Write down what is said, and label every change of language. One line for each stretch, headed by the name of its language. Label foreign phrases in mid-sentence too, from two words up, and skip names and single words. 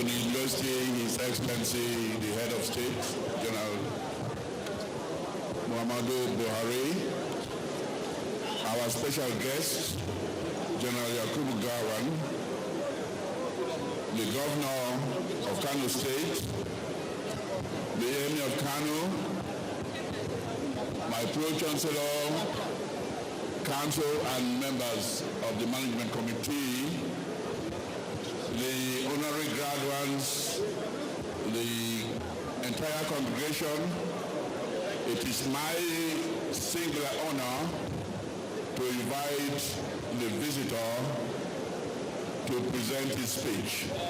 English: the university, His Excellency, the Head of State, General Muhammadu Buhari, our special guest, General Yakubu Gawan, the Governor of Kano State, the Emir of Kano, my Pro-Chancellor, Council and members of the Management Committee, the honorary graduates, the entire congregation, it is my singular honor to invite the visitor to present his speech.